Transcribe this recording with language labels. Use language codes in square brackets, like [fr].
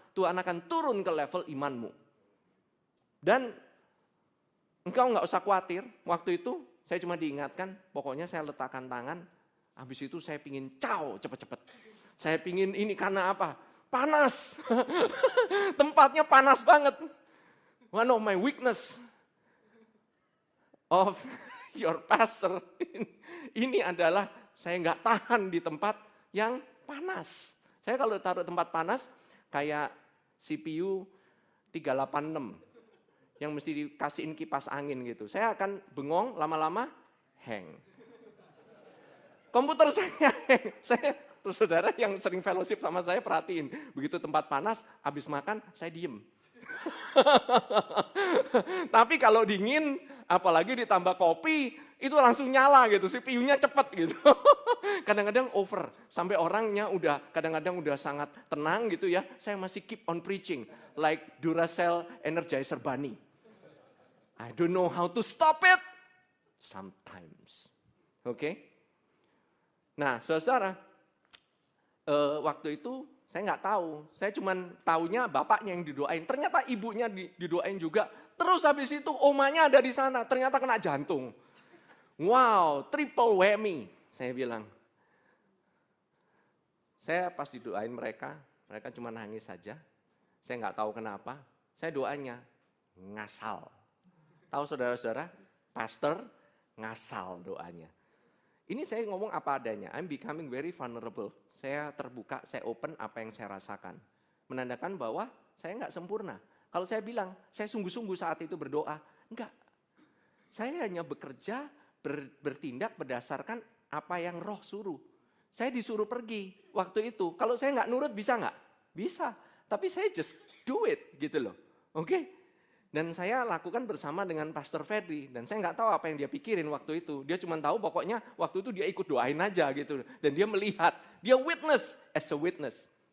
[id] Tuhan akan turun ke level imanmu. Dan engkau nggak usah khawatir. Waktu itu saya cuma diingatkan, pokoknya saya letakkan tangan. Habis itu saya pingin cepet-cepet. Saya pingin ini karena apa? Panas. Tempatnya panas banget. [en] One of my weakness of your pastor. [id] Ini adalah saya nggak tahan di tempat yang panas. Saya kalau taruh tempat panas kayak CPU 386 yang mesti dikasihin kipas angin gitu. Saya akan bengong lama-lama hang. komputer saya, terus saudara yang sering fellowship sama saya perhatiin, begitu tempat panas, habis makan saya diem. Tapi kalau dingin, apalagi ditambah kopi, itu langsung nyala gitu, CPU-nya cepet gitu. Kadang-kadang over, sampai orangnya kadang-kadang udah sangat tenang gitu ya, saya masih [en] keep on preaching, like Duracell Energizer Bunny. I don't know how to stop it, sometimes. [id] Oke? Nah, saudara, waktu itu saya nggak tahu, saya cuma taunya bapaknya yang didoain. Ternyata ibunya didoain juga. Terus habis itu omanya ada di sana, ternyata kena jantung. [en] Wow, triple whammy, saya bilang. [id] Saya pas didoain mereka cuma nangis saja. Saya nggak tahu kenapa, saya doanya ngasal. Tahu saudara-saudara, pastor ngasal doanya. Ini saya ngomong apa adanya, [en] I'm becoming very vulnerable. [id] Saya terbuka, saya open apa yang saya rasakan. Menandakan bahwa saya nggak sempurna. Kalau saya bilang, saya sungguh-sungguh saat itu berdoa, enggak. Saya hanya bekerja, bertindak berdasarkan apa yang roh suruh. Saya disuruh pergi waktu itu. Kalau saya nggak nurut bisa nggak? Bisa. Tapi saya [en] just do it [id] gitu loh. Oke? Dan saya lakukan bersama dengan Pastor Fedri. Dan saya nggak tahu apa yang dia pikirin waktu itu. Dia cuma tahu pokoknya waktu itu dia ikut doain aja gitu. Dan dia melihat, dia [en] witness as a witness.